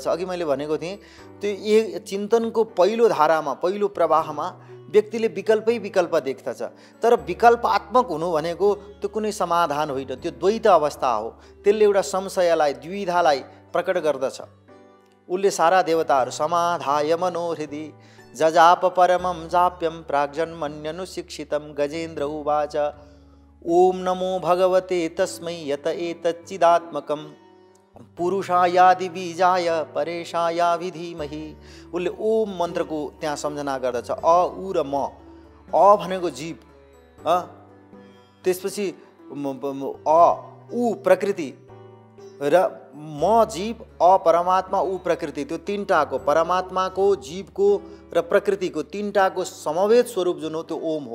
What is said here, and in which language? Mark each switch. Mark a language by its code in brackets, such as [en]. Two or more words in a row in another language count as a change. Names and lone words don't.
[ne] अघि मैले भनेको थिएँ, त्यो एक चिन्तनको पहिलो धारामा, पहिलो प्रवाहमा व्यक्तिले विकल्पै विकल्प देख्दछ। तर विकल्पात्मक हुनु भनेको त्यो कुनै समाधान होइन, त्यो द्वैत अवस्था हो। त्यसले एउटा संशयलाई, द्विधालाई प्रकट गर्दछ। उसले सारा देवताहरू [sa] समाधाय मनोहृदि जजाप परमं जाप्यं प्राग्जन्मन्यनुशिक्षितं गजेन्द्र उवाच ओम नमो भगवते तस्मै यत एतच्चिदात्मकं पुरुषायादि बीजाय परेशायाभि धीमहि। [ne] उसले ओम मन्त्रको त्यहाँ सम्झना गर्दछ। अ उ र म। अ भनेको जीव, त्यसपछि अ उ प्रकृति र म जीव, अ परमात्मा, उ प्रकृति। त्यो तीनटाको, परमात्माको, जीवको र प्रकृतिको तीनटाको समवेत स्वरूप जुन हो त्यो ओम हो।